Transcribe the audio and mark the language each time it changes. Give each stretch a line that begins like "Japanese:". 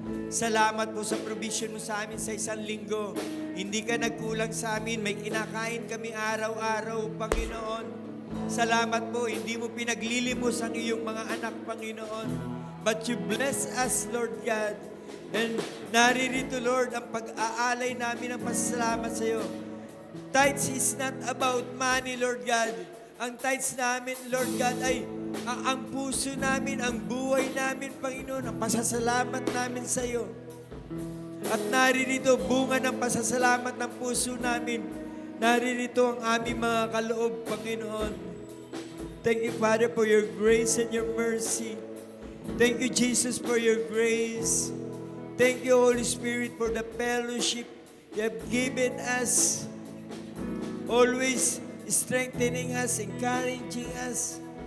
Filipino: Salamat po sa provision mo sa amin sa isang linggo. Hindi ka nagkulang sa amin, may kinakain kami araw-araw, Panginoon. Salamat po, hindi mo pinaglilimos ang iyong mga anak, Panginoon.
English: But you bless us, Lord God.
Filipino: And naririto, Lord, ang pag-aalay namin ng pasasalamat sa iyo.
English: Tithes is not about money, Lord God.
Filipino: Ang tithes namin, Lord God, ay ang puso namin, ang buhay namin, Panginoon, ang pasasalamat namin sa iyo. At naririto, bunga ng pasasalamat ng puso namin. Naririto ang aming mga kaloob, Panginoon.
English: Thank you, Father, for your grace and your mercy. Thank you, Jesus, for your grace. Thank you, Holy Spirit, for the fellowship you have given us. Always strengthening us, encouraging us.